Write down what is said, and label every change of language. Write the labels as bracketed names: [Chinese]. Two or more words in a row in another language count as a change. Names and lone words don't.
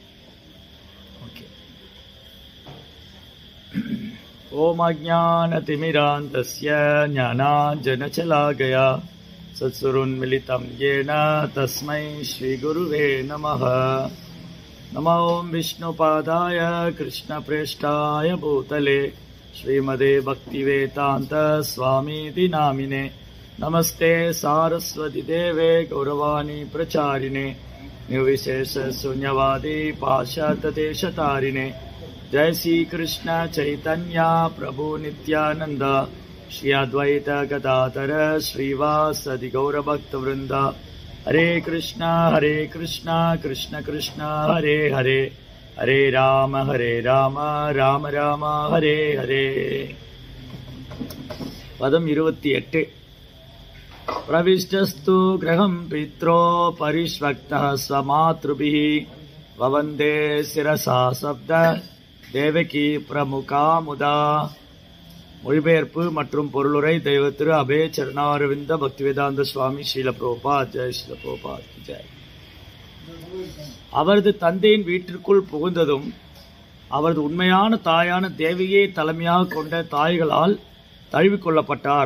[Sanskrit] ॐ अज्ञानतिमिरान्धस्य ज्ञानाञ्जनशलाकया चक्षुरुन्मीलितं येन तस्मै श्रीगुरवे नमः. नमो विष्णुपादाय कृष्णप्रेष्ठाय भूतले श्रीमते भक्तिवेदान्त स्वामिन्निति नामिने. नमस्ते सारस्वते देवे गौरवाणी प्रचारिणे निर्विशेष शून्यवादी पाश्चात्यदेशतारिणे. जय श्री कृष्ण चैतन्य प्रभु नित्यानंद श्री अद्वैत गदाधर श्रीवासदि गौरभक्त वृंद. हरे कृष्ण कृष्ण कृष्ण हरे हरे हरे राम राम राम हरे हरे. पदम 28. प्रविष्टस्तु गृहं पित्रो परिष्वक्तः स्वमातृभिः ववन्दे शिरसा शब्द देवकी प्रमुखा मुदा. [Tamil] மொழிபெயர்ப்பு மற்றும் பொருளுரை தெய்வ திரு அபே சரணாரவிந்த பக்திவேதாந்த சுவாமி ஸ்ரீல பிரபுபாத். ஜெய் ஸ்ரீல பிரபுபாத் ஜெய். அவரது தந்தையின் வீட்டிற்குள் புகுந்ததும் அவரது உண்மையான தாயான தேவியை தலைமையாக கொண்ட தாய்களால் தழுவிக்கொள்ளப்பட்டார்.